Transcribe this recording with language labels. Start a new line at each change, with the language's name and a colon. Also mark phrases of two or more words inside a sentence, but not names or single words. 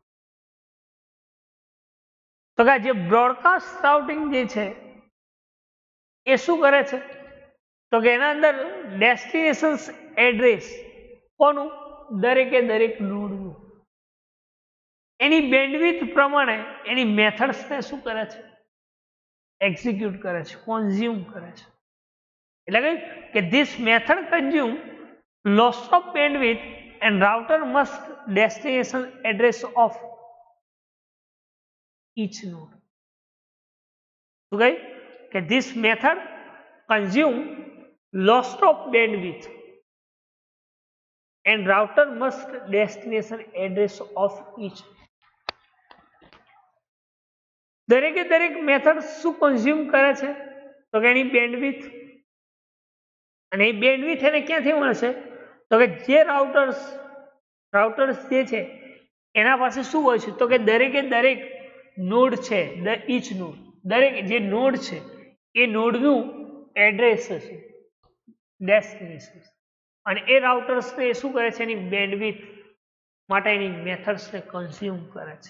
Gujarati: તો કે જે
English: broadcast routing
Gujarati: જે છે એ શું કરે છે તો કે એના અંદર
English: destination address
Gujarati: કોનું દરેકે દરેક નોડનું એની બેન્ડવિડ્થ પ્રમાણે એની મેથડ્સને શું કરે છે એક્ઝિક્યુટ કરે છે, કન્ઝ્યુમ કરે છે. એટલે કે
English: This method consume loss of bandwidth and router must destination address of each node.
Gujarati: શું કહ્યું કે
English: this method consume loss of bandwidth and router must destination address of each.
Gujarati: દરેકે દરેક મેથડ શું કન્ઝ્યુમ કરે છે તો કે એની બેન્ડવિડ્થ, અને એ બેન્ડવિડ્થ એને ક્યાંથી મળશે તો કે જે રાઉટર્સ જે છે એના પાસે શું હોય છે તો કે દરેકે દરેક નોડ છે,
English: each node,
Gujarati: દરેક જે નોડ છે એ નોડનું એડ્રેસ હશે, ડેસ્ટિનેશન, અને એ રાઉટર્સને એ શું કરે છે એની બેન્ડવિડ્થ માટેની મેથડ્સને કન્ઝ્યુમ કરે છે.